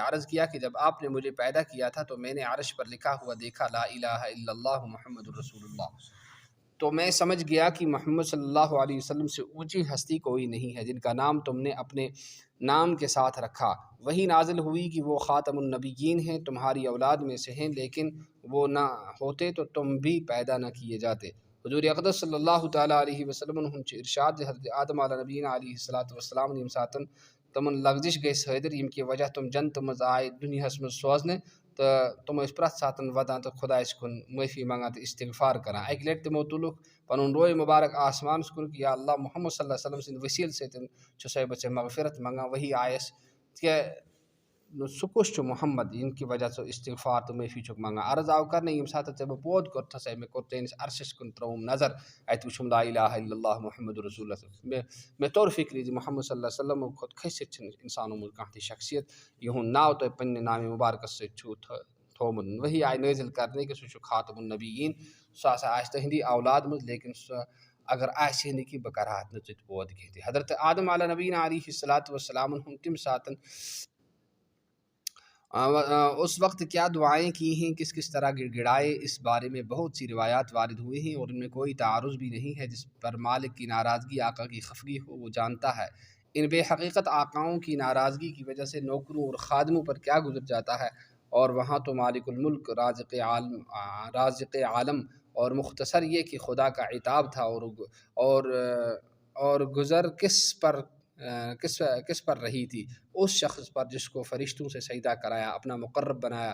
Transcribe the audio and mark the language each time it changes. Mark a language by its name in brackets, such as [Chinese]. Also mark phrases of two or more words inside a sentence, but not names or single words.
[Urdu] عرض کیا کہ جب آپ نے مجھے پیدا کیا تھا تو میں نے عرش پر لکھا ہوا دیکھا [Arabic] لا الہ الا اللہ محمد رسول اللہ [Urdu] تو میں سمجھ گیا کہ محمد [Arabic] صلی اللہ علیہ وسلم [Urdu] سے اونچی ہستی کوئی نہیں ہے جن کا نام تم نے اپنے نام کے ساتھ رکھا. وہی نازل ہوئی کہ وہ [Arabic] خاتم النبیین [Urdu] ہیں تمہاری اولاد میں سے ہیں لیکن وہ نہ ہوتے تو تم بھی پیدا نہ کیے جاتے. [Kashmiri] حضور اقدس [Arabic] صلی اللہ تعالیٰ علیہ وسلم [Kashmiri] ارشاد حضرت آدم [Arabic] علیہ نبینا علیہ الصلاۃ والسلام [Kashmiri] یم ساتن تمن لغزش گئی سٲدِر یم کہ وجہ تم جنت مز آئے دنیاہس مز سوزنے تو تم ٲسۍ پرٛٮ۪تھ ساتہٕ ودان تو خۄدایس کُن معٲفی منگان تو استغفار کران. اکہِ لٹہِ تِمو تُلُکھ پنُن روے مُبارک آسمانس کُن کہ یا اللہ محمد [Arabic] صلی اللہ علیہ وسلم [Kashmiri] سٕنٛدِ ؤسیٖلہٕ سۭتۍ چھُسے بہٕ ژےٚ مغفرت منگان. وہی آیس کہ سُہ کُس چھُ محمد ییٚمہِ کہِ وجہ ژٕ استغفار تہٕ معٲفی چھُکھ منگان. عرض آو کرنہٕ ییٚمہِ ساتہٕ ژےٚ بہٕ پود کوٚرتھسے مےٚ کوٚر چٲنِس عرشس کُن ترٛووُم نظر اتہِ وٕچھُم [Arabic] لا الہ الا اللہ محمد رسول اللہ. [Kashmiri] مےٚ توٚر فکرِ زِ محمد [Arabic] صلی اللہ علیہ وسلم [Kashmiri] کھۄتہٕ کھٔسِتھ چھِنہٕ اِنسانو منٛز کانٛہہ تہِ شخصیت یِہُنٛد ناو تۄہہِ پننہِ نامہِ مُبارکس سۭتۍ چھُو تھوٚومُت. وہی آیہِ نٲزِل کرنہٕ کہ سُہ چھُ [Arabic] خاتم النبیین [Kashmiri] سُہ ہسا آسہِ تُہنٛدی اولاد منٛز لیکن سُہ اگر آسہِ نہٕ کہِ بہٕ کرہاتھ نہٕ ژٕ تہِ پود کینٛہہ تہِ. [Urdu] حضرت آدم [Arabic] علیہ نبینا علیہ الصلاۃ والسلامن [Kashmiri] ہُنٛد تِم ساتن [Urdu] اس وقت کیا دعائیں کی ہیں کس کس طرح گڑ گڑائے اس بارے میں بہت سی روایات وارد ہوئی ہیں اور ان میں کوئی تعارض بھی نہیں ہے. جس پر مالک کی ناراضگی آقا کی خفگی ہو وہ جانتا ہے. ان بے حقیقت آقاؤں کی ناراضگی کی وجہ سے نوکروں اور خادموں پر کیا گزر جاتا ہے اور وہاں تو [Arabic] مالک الملک [Urdu] رازق عالم اور مختصر یہ کہ خدا کا عتاب تھا اور گزر کس پر رہی تھی اس شخص پر جس کو فرشتوں سے سجدہ کرایا اپنا مقرب بنایا.